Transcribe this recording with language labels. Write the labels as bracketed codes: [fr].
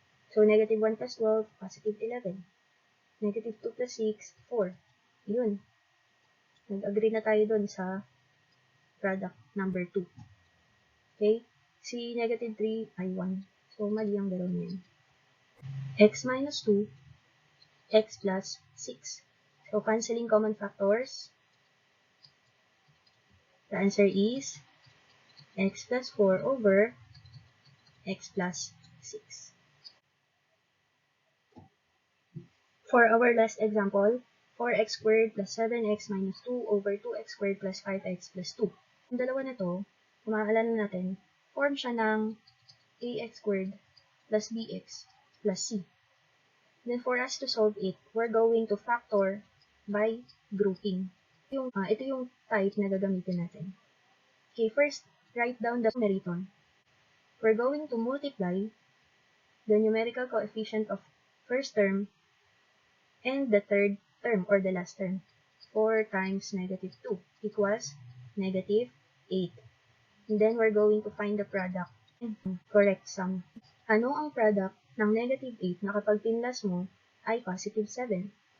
[en] So, negative 1 plus 12, positive 11. Negative 2 plus 6, 4. Yun. [tl] Nag-agree na tayo dun sa product number 2. Okay? Si negative 3 ay 1. So, mali ang dalawa niyan. [en] X minus 2, x plus 6. So, canceling common factors. The answer is x plus 4 over x plus 6. For our last example, 4x squared plus 7x minus 2 over 2x squared plus 5x plus 2. [tl] Yung dalawa na to, kung maaalala natin, form siya ng ax squared plus bx plus c. [en] Then for us to solve it, we're going to factor by grouping. [tl] Ito yung type na gagamitin natin. [en] Okay, first, write down the numerator. We're going to multiply the numerical coefficient of first term and the third term or the last term. 4 times negative 2 equals negative 8. And then we're going to find the product and correct sum. [tl] Ano ang product ng negative 8 na kapag pinlas mo ay positive 7?